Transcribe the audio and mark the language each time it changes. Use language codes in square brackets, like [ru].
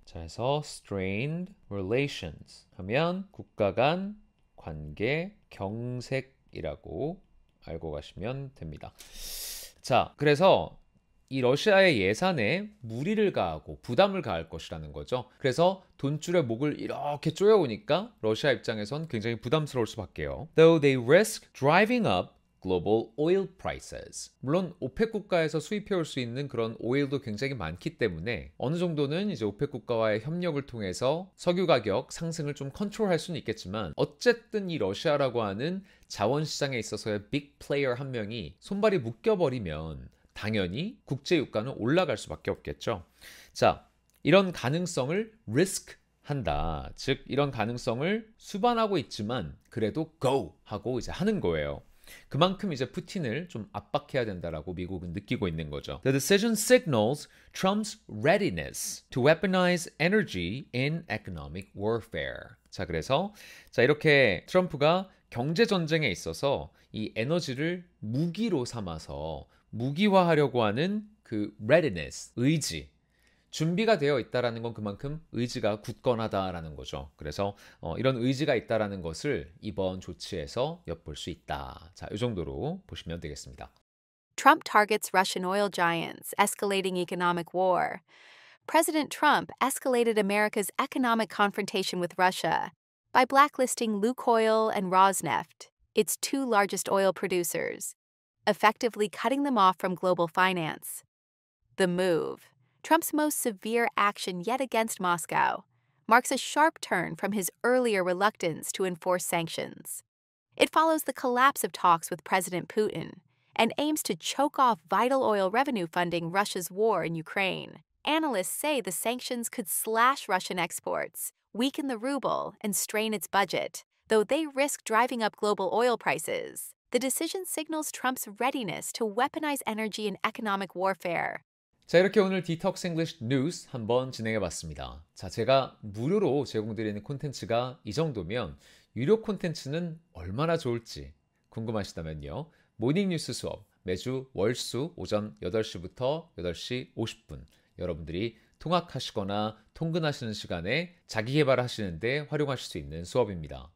[ko] 자, 그래서 strained relations 하면 국가 간 관계 경색이라고 알고 가시면 됩니다. 자, 그래서 이 러시아의 예산에 무리를 가하고 부담을 가할 것이라는 거죠. 그래서 돈줄의 목을 이렇게 조여오니까 러시아 입장에선 굉장히 부담스러울 수밖에요. [en] Though they risk driving up global oil prices. [ko] 물론 오펙 국가에서 수입해올 수 있는 그런 오일도 굉장히 많기 때문에 어느 정도는 이제 오펙 국가와의 협력을 통해서 석유 가격 상승을 좀 컨트롤할 수는 있겠지만 어쨌든 이 러시아라고 하는 자원시장에 있어서의 빅 플레이어 한 명이 손발이 묶여버리면 당연히 국제 유가는 올라갈 수밖에 없겠죠. 자, 이런 가능성을 risk 한다. 즉 이런 가능성을 수반하고 있지만 그래도 go 하고 이제 하는 거예요. 그만큼 이제 푸틴을 좀 압박해야 된다라고 미국은 느끼고 있는 거죠. [en] The decision signals Trump's readiness to weaponize energy in economic warfare. [ko] 자, 그래서 이렇게 트럼프가 경제 전쟁에 있어서 이 에너지를 무기로 삼아서 무기화하려고 하는 그 readiness, 의지, 준비가 되어 있다라는 건 그만큼 의지가 굳건하다라는 거죠. 그래서 이런 의지가 있다라는 것을 이번 조치에서 엿볼 수 있다. 자, 이 정도로 보시면 되겠습니다. [en] Trump targets Russian oil giants, escalating economic war. President Trump escalated America's economic confrontation with Russia by blacklisting Lukoil and Rosneft, its two largest oil producers, effectively cutting them off from global finance. The move, Trump's most severe action yet against Moscow, marks a sharp turn from his earlier reluctance to enforce sanctions. It follows the collapse of talks with President Putin and aims to choke off vital oil revenue funding Russia's war in Ukraine. Analysts say the sanctions could slash Russian exports, weaken the ruble, and strain its budget, though they risk driving up global oil prices. The decision signals Trump's readiness to weaponize energy in economic warfare. [ko] 자, 이렇게 오늘 디톡스 잉글리시 뉴스 한번 진행해 봤습니다. 자, 제가 무료로 제공드리는 콘텐츠가 이 정도면 유료 콘텐츠는 얼마나 좋을지 궁금하시다면요. 모닝 뉴스 수업 매주 월수 오전 8시부터 8시 50분 여러분들이 통학하시거나 통근하시는 시간에 자기 개발하시는데 활용하실 수 있는 수업입니다.